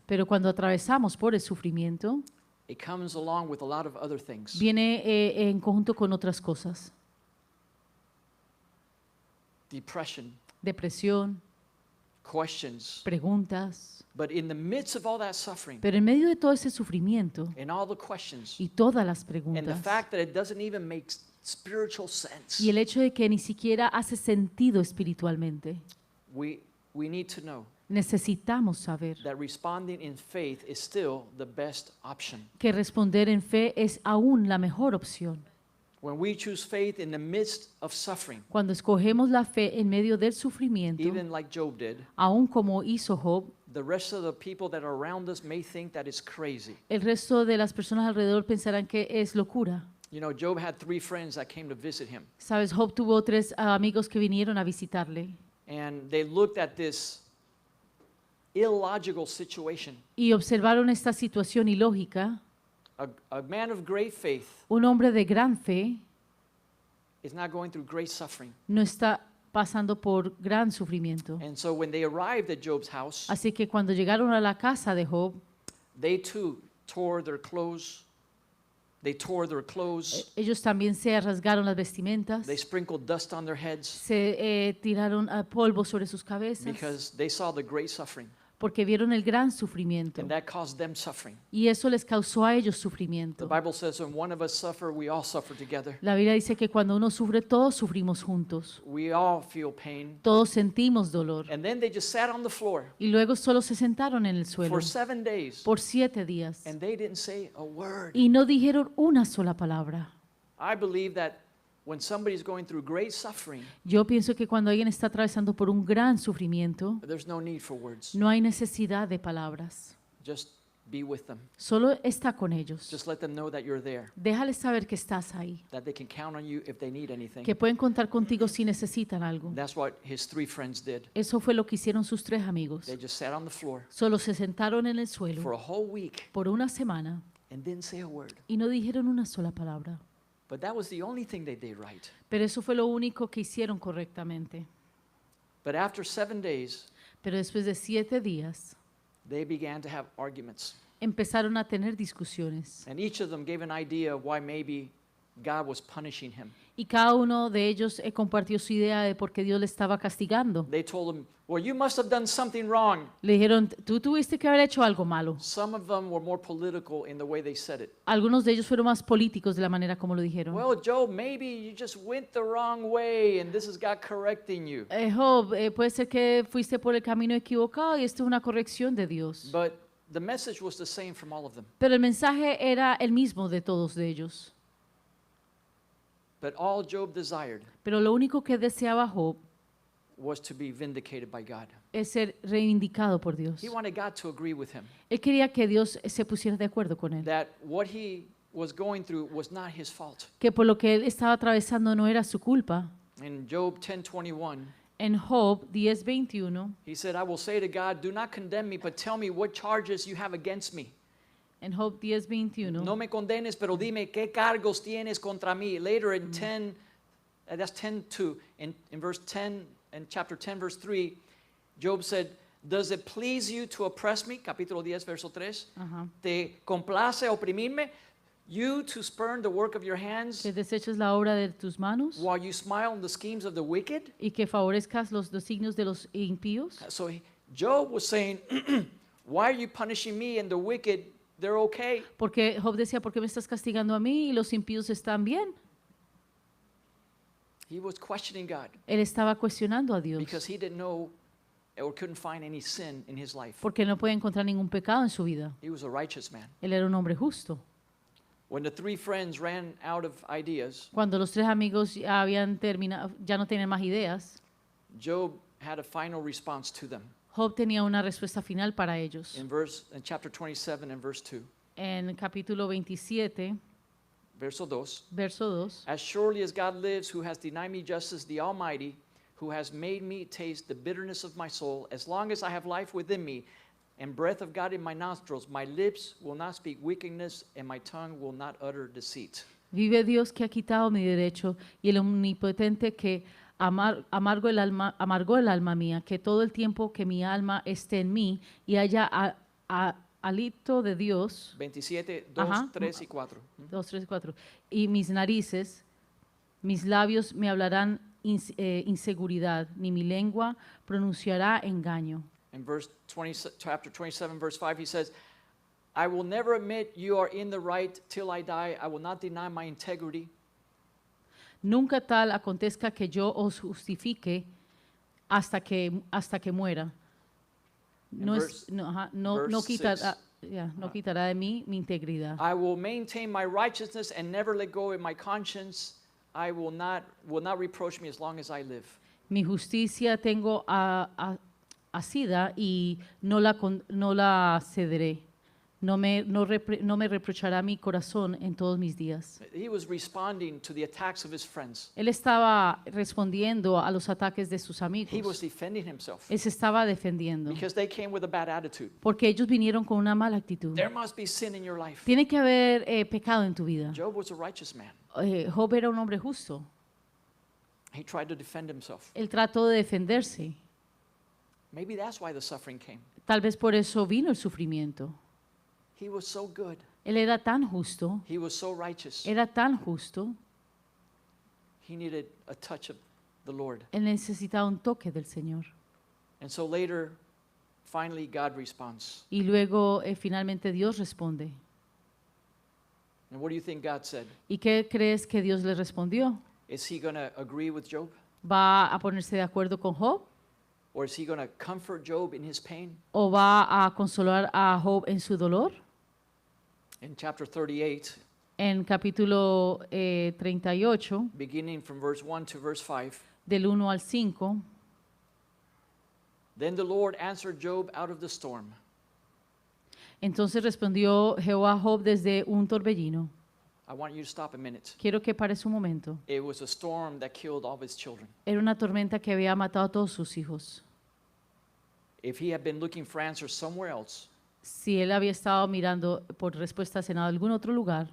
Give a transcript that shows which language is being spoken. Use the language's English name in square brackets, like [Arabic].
[Spanish] Pero cuando atravesamos por el sufrimiento, [English] it comes along with a lot of other things. [Spanish] viene en conjunto con otras cosas. [English] Depression, [Spanish] Depresión, [English] questions. [Spanish] preguntas. [English] But in the midst of all that suffering [Spanish] Pero en medio de todo ese sufrimiento [English] and all the questions [Spanish] y todas las [English] and the [Spanish] preguntas [English] fact that it doesn't even make spiritual sense, [Spanish] y el hecho de que ni siquiera hace sentido espiritualmente, [English] we need to know [Spanish] necesitamos saber [English] that responding in faith is still the best option. [Spanish] que responder en fe es aún la mejor opción. [English] When we choose faith in the midst of suffering, [Spanish] Cuando escogemos la fe en medio del sufrimiento, [English] even like Job did, [Spanish] aún como hizo Job, [English] the rest of the people that are around us may think that it's crazy. [Spanish] el resto de las personas alrededor pensarán que es locura. [English] You know, Job had 3 friends that came to visit him, [Spanish] Sabes, Job tuvo 3 amigos que vinieron a visitarle [English] and they looked at this illogical situation. [Spanish] y observaron esta situación ilógica. [English] A man of great faith [Spanish] Un hombre de gran fe [English] is not going through great suffering. [Spanish] no está pasando por gran sufrimiento. [English] And so when they arrived at Job's house, [Spanish] Así que cuando llegaron a la casa de Job, [English] they too tore their clothes. They tore their clothes. [Spanish] ellos también se rasgaron las vestimentas, [English] They sprinkled dust on their heads [Spanish] se tiraron polvo sobre sus cabezas, [English] because they saw the great suffering, [Spanish] porque vieron el gran sufrimiento. [English] and that caused them suffering. [Spanish] Y eso les causó a ellos [English] The [Spanish] sufrimiento. [English] Bible says when one of us suffer, we all suffer together. [Spanish] La Biblia dice que cuando uno sufre, todos sufrimos juntos. [English] We all feel pain. [Spanish] Todos sentimos dolor. [English] And then they just sat on the floor [Spanish] Y luego solo se sentaron en el suelo [English] for 7 days, [Spanish] por 7 días [English] and they didn't say a word. [Spanish] y no dijeron una sola palabra. [English] I believe that when somebody's going through great suffering, [Spanish] Yo pienso que cuando alguien está atravesando por un gran sufrimiento, [English] there's no need for words. [Spanish] no hay necesidad de palabras. [English] Just be with them. [Spanish] Solo está con ellos. [English] Just let them know that you're there, [Spanish] Déjales saber que estás ahí, [English] that they can count on you if they need anything. [Spanish] que pueden contar contigo si necesitan algo. [English] That's what his 3 friends did. [Spanish] Eso fue lo que hicieron sus 3 amigos. [English] They just sat on the floor [Spanish] Solo se sentaron en el [English] for [Spanish] suelo [English] a whole week [Spanish] por una semana [English] and didn't say a word. [Spanish] y no dijeron una sola palabra. [English] But that was the only thing they did right. [Spanish] Pero eso fue lo único que hicieron correctamente. [English] But after 7 days, [Spanish] Pero después de 7 días [English] they began to have arguments. [Spanish] empezaron a tener discusiones [English] And each of them gave an idea of why maybe God was punishing him. [Spanish] y cada uno de ellos compartió su idea de por qué Dios le estaba castigando. [English] They told him, well, you must have done something wrong. [Spanish] Le dijeron, tú tuviste que haber hecho algo malo. [English] Some of them were more political in the way they said it. [Spanish] Algunos de ellos fueron más políticos de la manera como lo dijeron. [English] Well, Job, maybe you just went the wrong way and this is God correcting you. [Spanish] Job, puede ser que fuiste por el camino equivocado y esto es una corrección de Dios. [English] But the message was the same from all of them. [Spanish] Pero el mensaje era el mismo de todos de ellos. [English] But all Job desired [Spanish] Pero lo único que deseaba Job [English] was to be vindicated by God. [Spanish] es ser reivindicado por Dios. [English] He wanted God to agree with him [Spanish] Él quería que Dios se pusiera de acuerdo con él, [English] that what he was going through was not his fault. [Spanish] que por lo que él estaba atravesando no era su culpa. [English] In Job 10:21, [Spanish] En Job 10:21, [English] he said, I will say to God, do not condemn me, but tell me what charges you have against me. [Spanish] en Job 10:21, No me condenes, pero dime qué cargos tienes contra mí. [English] Later in 10, that's 10:2, in verse 10, in chapter 10, verse 3, Job said, does it please you to oppress me? [Spanish] Capítulo 10, verso 3. ajá, ¿Te complace oprimirme? [English] You to spurn the work of your hands [Spanish] que deseches la obra de tus manos [English] while you smile on the schemes of the wicked? [Spanish] y que favorezcas los designios de los impíos. [English] So Job was saying, why are you punishing me and the wicked? They're okay. [Spanish] Porque Job decía, ¿por qué me estás castigando a mí y los impíos están bien? [English] He was questioning God [Spanish] Él estaba cuestionando a Dios [English] because he didn't know or couldn't find any sin in his life. [Spanish] porque no podía encontrar ningún pecado en su vida. [English] He was a righteous man. [Spanish] Él era un hombre justo. [English] When the 3 friends ran out of ideas, [Spanish] Cuando los 3 amigos ya habían terminado, ya no tenían más ideas, [English] Job had a final response to them. [Spanish] Job tenía una respuesta final para ellos. [English] In chapter 27 and verse 2, [Spanish] En capítulo 27, verso 2, verso 2, [English] as surely as God lives, who has denied me justice, the Almighty, who has made me taste the bitterness of my soul, as long as I have life within me and breath of God in my nostrils, my lips will not speak wickedness and my tongue will not utter deceit. [Spanish] vive Dios que ha quitado mi derecho y el omnipotente que amargó el alma mía, que todo el tiempo que mi alma esté en mí y haya alito de Dios, 27, 2, Ajá. 3 y 4. 2, 3, 4, y mis narices, mis labios me hablarán inseguridad, ni mi lengua pronunciará engaño. [English] In chapter 27, verse 5, he says, I will never admit you are in the right till I die. I will not deny my integrity. [Spanish] Nunca tal acontezca que yo os justifique hasta que muera. No, [English] verse- [Spanish] no [English] verse [Spanish] quitará, 6. no quitará de mí mi integridad. [English] I will maintain my righteousness and never let go of my conscience. I will not reproach me as long as I live. [Spanish] Mi justicia tengo asida y no la cederé. No me reprochará mi corazón en todos mis días. [English] He was responding to the attacks of his friends. [Spanish] Él estaba respondiendo a los ataques de sus [English] He was [Spanish] amigos. [English] defending himself [Spanish] Él se estaba defendiendo [English] because they came with a bad attitude. [Spanish] porque ellos vinieron con una mala actitud. [English] There must be sin in your life. [Spanish] Tiene que haber pecado en tu vida. [English] Job was a righteous man. [Spanish] Job era un hombre justo. [English] He tried to defend himself. [Spanish] Él trató de defenderse. [English] Maybe that's why the suffering came. [Spanish] Tal vez por eso vino el sufrimiento. [English] He was so good. [Spanish] Él era tan justo, [English] He was so righteous. [Spanish] era tan justo, [English] He needed a touch of the Lord. [Spanish] él necesitaba un toque del Señor. [English] And so later, finally, God responds. [Spanish] Y luego finalmente Dios responde. [English] And what do you think God said? [Spanish] ¿Y qué crees que Dios le respondió? [English] Is he going to agree with Job? [Spanish] ¿Va a ponerse de acuerdo con Job? [English] Or is he going to comfort Job in his pain? [Spanish] ¿O va a consolar a Job en su dolor? [English] In chapter 38, [Spanish] En capítulo 38, [English] beginning from verse 1 to verse 5, [Spanish] del 1 al 5, [English] then the Lord answered Job out of the storm. [Spanish] entonces respondió Jehová a Job desde un torbellino. [English] I want you to stop a minute. [Spanish] Quiero que pares un momento. [English] It was a storm that killed all of his children. [Spanish] Era una tormenta que había matado a todos sus hijos. [English] If he had been looking for answers somewhere else, [Spanish] Si él había estado mirando por respuestas en algún otro lugar,